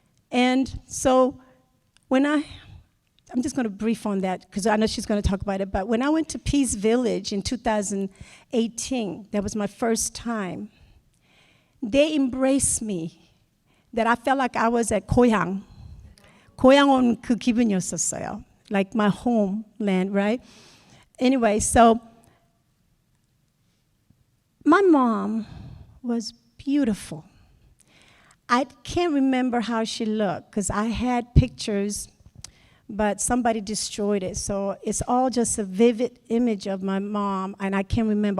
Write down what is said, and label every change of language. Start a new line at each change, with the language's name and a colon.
English: And so when I'm just going to brief on that because I know she's going to talk about it, but when I went to Peace Village in 2018, that was my first time, they embraced me, that I felt like I was at 고향.
Korean: 고향 온 그 기분이었었어요.
English: Like my homeland, right? Anyway, so my mom was beautiful. I can't remember how she looked because I had pictures, but somebody destroyed it. So it's all just a vivid image of my mom, and I can't remember.